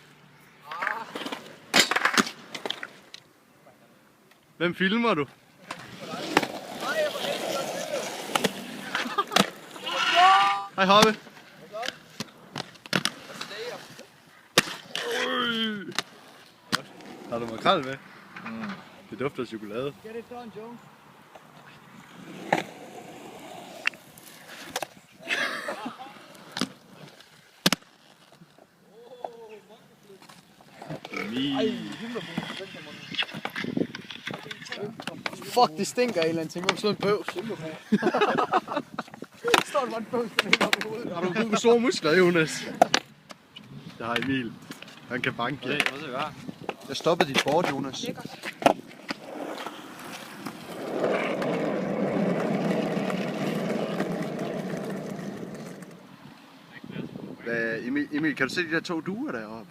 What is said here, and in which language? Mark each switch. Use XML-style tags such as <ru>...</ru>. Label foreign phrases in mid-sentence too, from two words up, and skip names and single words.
<da>Hvem filmer du? Hej Hoppe. Har du makrel med? Det dufter af chokolade.</da> <en>Get it done, Jones.</en> <da>Fuck, det stinker af en eller anden ting. Hvorfor slår en bøvs? Står der bare en bøvs, der ligger op i hovedet? Har du brug for store muskler, Jonas? Det har Emil. Han kan banke. Hvad skal jeg gøre? Jeg stoppede dit board, Jonas. Lækkert. Emil, kan du se de der 2 duer deroppe?</da>